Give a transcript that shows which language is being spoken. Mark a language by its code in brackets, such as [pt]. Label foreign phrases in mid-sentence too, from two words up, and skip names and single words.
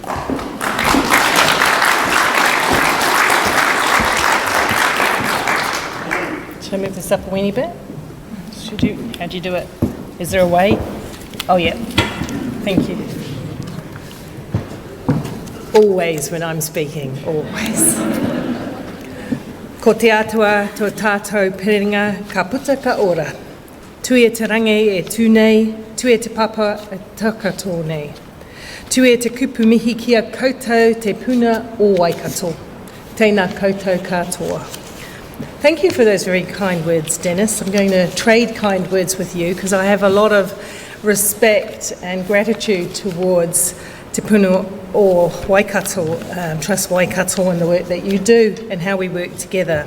[en] Should I move this up a weeny bit? Should you? How do you do it? Is there a way? Oh yeah. Thank you. Always when I'm speaking, always. [mi] Ko te atua tō tātou piringa ka puta ka ora. Tui e te rangi e tū nei, tui e te papa e takato nei. Tui e te kupu mihi kia koutou te puna o Waikato. Tēnā koutou katoa. [en] Thank you for those very kind words, Dennis. I'm going to trade kind words with you because I have a lot of respect and gratitude towards Te Puna o Waikato, Trust Waikato, and the work that you do and how we work together.